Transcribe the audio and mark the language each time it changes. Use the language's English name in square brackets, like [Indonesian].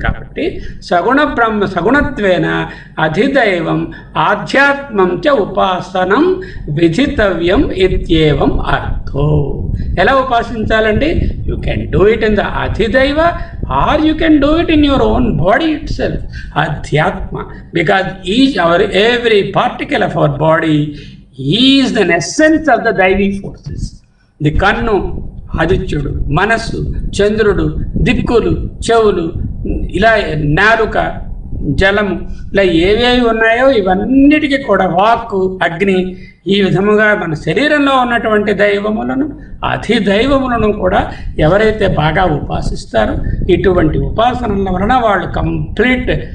[Sanskrit] కాబట్టి సగుణత్వేన అధిదైవం ఆధ్యాత్మం చ ఉపాసనం విధితవ్యం ఇత్యేవం అర్థో. [Telugu] ఎలా ఉపాసించాలండి? [English] You can do it in the అధిదైవ or you can do it in your own body itself, అధ్యాత్మ. Because every particle of our body is the essence of the దైవీ forces. [Telugu] The కన్ను ఆదిత్యుడు, మనస్సు చంద్రుడు, దిక్కులు చెవులు, ఇలా నాలుక జలము, ఇలా ఏవేవి ఉన్నాయో ఇవన్నిటికీ కూడా వాక్కు అగ్ని, ఈ విధముగా మన శరీరంలో ఉన్నటువంటి దైవములను అధిదైవములను కూడా ఎవరైతే బాగా ఉపాసిస్తారో ఇటువంటి ఉపాసనల వలన వాళ్ళు కంప్లీట్